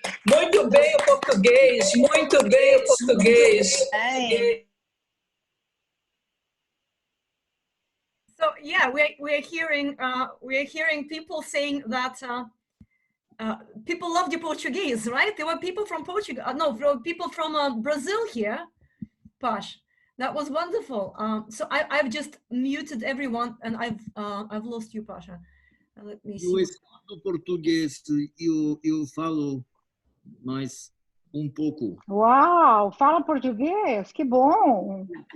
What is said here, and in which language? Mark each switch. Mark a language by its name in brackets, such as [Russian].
[Portuguese] Muito bem o português, muito bem o português. [English] So yeah, we're hearing people saying that people love the Portuguese, right? There were people from Portugal, people from Brazil here, Pash. That was wonderful. So I've just muted everyone, and I've lost you, Pasha. Let me see. [Portuguese] Eu estudo português, eu falo mais pouco. Uau, fala português, que bom!